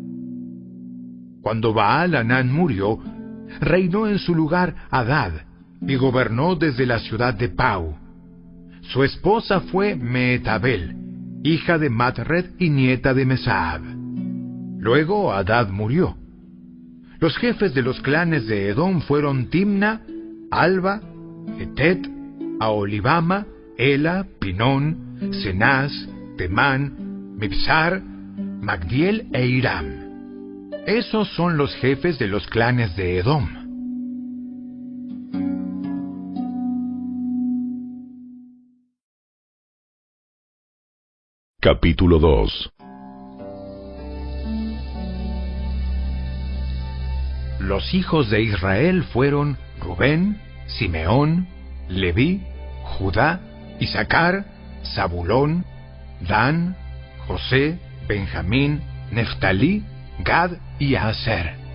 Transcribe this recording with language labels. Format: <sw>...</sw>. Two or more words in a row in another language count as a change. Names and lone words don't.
<es>Cuando Baal-Hanán murió, reinó en su lugar Hadad, y gobernó desde la ciudad de Pau. Su esposa fue Meetabel, hija de Matred y nieta de Mesaab. Luego Hadad murió. Los jefes de los clanes de Edom fueron Timna, Alba, Etet, Aholibama, Ela, Pinón, Cenaz, Temán, Mibsar, Magdiel e Iram. Esos son los jefes de los clanes de Edom. Capítulo 2. Los hijos de Israel fueron Rubén, Simeón, Leví, Judá, Isaacar, Zabulón, Dan, José, Benjamín, Neftalí, Gad y Aser.</es>